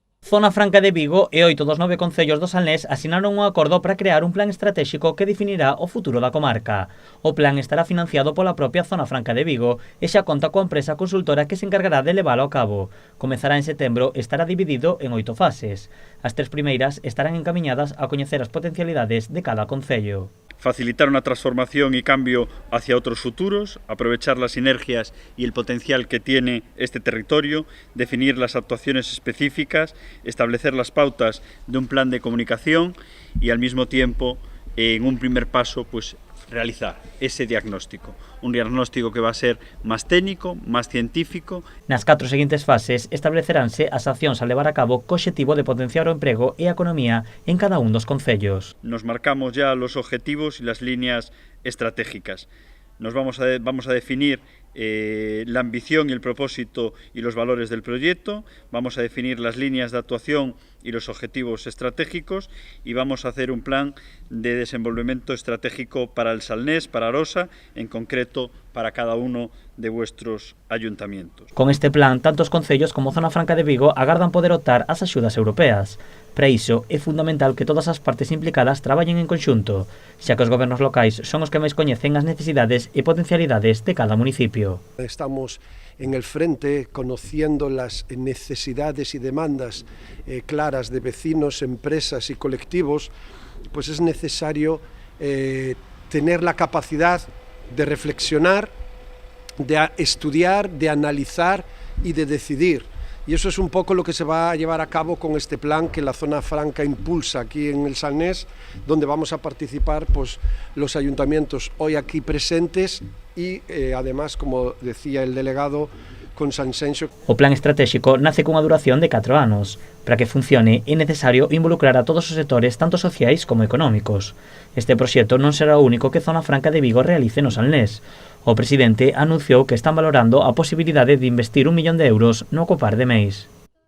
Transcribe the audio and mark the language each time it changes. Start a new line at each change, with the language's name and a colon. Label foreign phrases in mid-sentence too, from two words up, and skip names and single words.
Galician: Zona Franca de Vigo e 8 dos 9 concellos do Salnés asinaron un acordo para crear un plan estratégico que definirá o futuro da comarca. O plan estará financiado pola propia Zona Franca de Vigo e xa conta coa empresa consultora que se encargará de leválo a cabo. Comezará en setembro e estará dividido en 8 fases. As 3 primeiras estarán encamiñadas a coñecer as potencialidades de cada concello.
Spanish: Facilitar una transformación y cambio hacia otros futuros, aprovechar las sinergias y el potencial que tiene este territorio, definir las actuaciones específicas, establecer las pautas de un plan de comunicación y al mismo tiempo, en un primer paso, pues realizar ese diagnóstico. Un diagnóstico que va a ser máis técnico, máis científico.
Galician: Nas 4 seguintes fases estableceránse as accións a levar a cabo co obxectivo de potenciar o emprego e a economía en cada un dos concellos.
Spanish: Nos marcamos ya los objetivos y las líneas estratégicas. Nos vamos a definir la ambición y el propósito y los valores del proyecto, vamos a definir las líneas de actuación y los objetivos estratégicos y vamos a hacer un plan de desenvolvimiento estratégico para el Salnés, para Arosa, en concreto para cada uno de vuestros ayuntamientos.
Galician: Con este plan, tanto os concellos como Zona Franca de Vigo agardan poder optar ás axudas europeas. Para iso, é fundamental que todas as partes implicadas traballen en conxunto, xa que os gobernos locais son os que máis coñecen as necesidades e potencialidades de cada municipio.
Spanish: Estamos en el frente conociendo las necesidades y demandas claras de vecinos, empresas y colectivos, pues es necesario tener la capacidad de reflexionar, de estudiar, de analizar y de decidir. Y eso es un poco lo que se va a llevar a cabo con este plan que la Zona Franca impulsa aquí en el Salnés, donde vamos a participar pues, los ayuntamientos hoy aquí presentes y además, como decía el delegado, con Sanxenxo.
Galician: O plan estratégico nace cunha duración de 4 anos. Para que funcione é necesario involucrar a todos os sectores, tanto sociais como económicos. Este proxecto non será o único que Zona Franca de Vigo realice no Salnés. O presidente anunciou que están valorando a posibilidade de investir 1 millón de euros no Copar de Meis.